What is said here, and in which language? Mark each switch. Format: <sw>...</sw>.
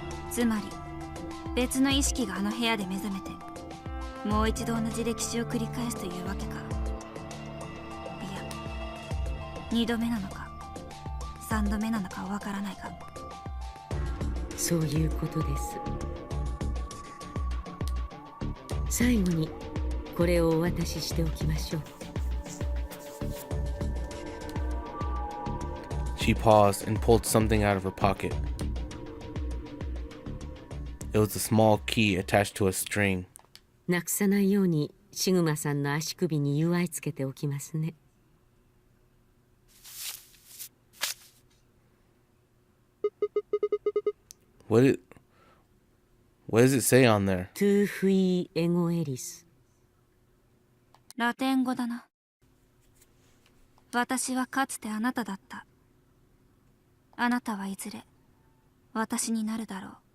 <ja>つまり別の意識があの部屋で目覚めて、もう一度同じ歴史を繰り返すというわけか。いや、2度目なのか3度目なのかわからないが、そういうことです。最後にこれをお渡ししておきましょう。</ja> <en>She paused and pulled something out of her pocket. It was a small key attached to a string.</en> <ja>なくさないようにシグマさんの足首に結わいつけておきますね。</ja> <en>What does it say on there?</en> <la>トゥーフィーエゴエリス。</la> <ja>ラテン語だな。私はかつてあなただった。あなたはいずれ私になるだろう。</ja>